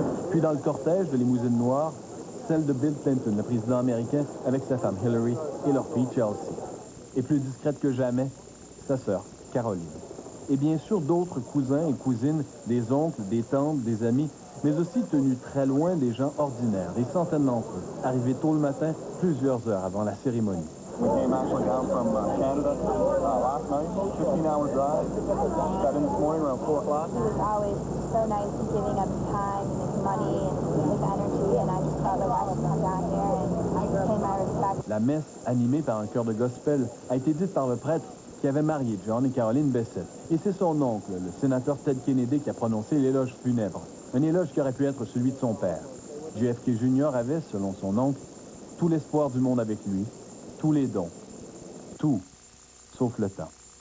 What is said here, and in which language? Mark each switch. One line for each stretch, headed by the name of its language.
French: Puis dans le cortège de limousines noires, celle de Bill Clinton, le président américain, avec sa femme Hillary et leur fille Chelsea. Et plus discrète que jamais, sa sœur Caroline. Et bien sûr d'autres cousins et cousines, des oncles, des tantes, des amis, mais aussi tenus très loin des gens ordinaires, des centaines d'entre eux, arrivés tôt le matin, plusieurs heures avant la cérémonie.
English: We came actually down from Canada last night, 15-hour drive. Got in this morning around 4 o'clock. He was always so nice and giving up his time and his money and his energy, and I just felt like I should come down here and pay my respect.
French: La messe, animée par un chœur de gospel, a été dite par le prêtre qui avait marié John et Caroline Bessette. Et c'est son oncle, le sénateur Ted Kennedy, qui a prononcé l'éloge funèbre. Un éloge qui aurait pu être celui de son père. JFK Jr. avait, selon son oncle, tout l'espoir du monde avec lui, tous les dons, tout, sauf le temps.